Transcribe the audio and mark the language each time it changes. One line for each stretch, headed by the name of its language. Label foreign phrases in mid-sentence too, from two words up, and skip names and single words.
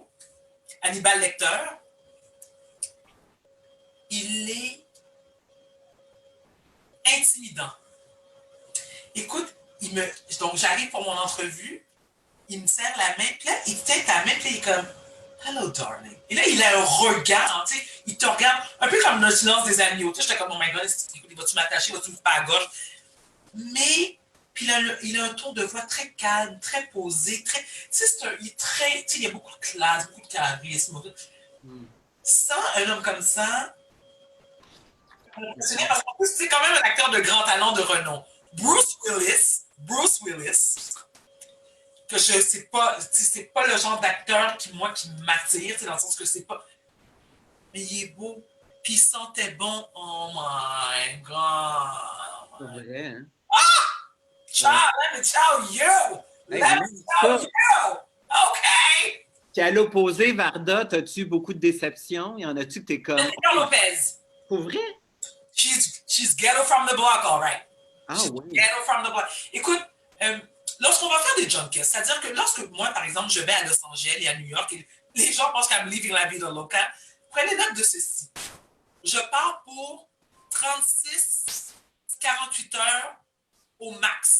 French: Hannibal Lecter. Il est intimidant. Écoute, donc j'arrive pour mon entrevue, il me serre la main, puis là, il tient ta main, puis là, il est comme
English: Hello, darling.
French: Et là, il a un regard, tu sais, il te regarde un peu comme Le silence des agneaux. Tu sais, j'étais comme,
English: oh my god,
French: vas-tu m'attacher, vas-tu me faire à gauche? Mais, puis il a un ton de voix très calme, très posé, très. Tu sais, il est très. Tu sais, il y a beaucoup de classe, beaucoup de charisme. Sans un homme comme ça, parce qu'en plus, c'est quand même un acteur de grand talent, de renom. Bruce Willis, que c'est pas le genre d'acteur qui m'attire, dans le sens que c'est pas. Mais il est beau, puis il sentait bon.
English: Oh my god!
French: C'est vrai, hein?
English: Ciao, let me tell you! Let me tell you! OK!
French: Puis à l'opposé, Varda, as-tu beaucoup de déceptions? Y en a-tu que t'es comme. Jennifer Lopez. Pour vrai?
English: She's ghetto from the block, all right. Ah She's oui. ghetto from the block.
French: Écoute, lorsqu'on va faire des junkets, c'est-à-dire que lorsque moi, par exemple, je vais à Los Angeles et à New York, et les gens pensent qu'à me living la vie de local, prenez note de ceci. Je pars pour 36-48 heures au max.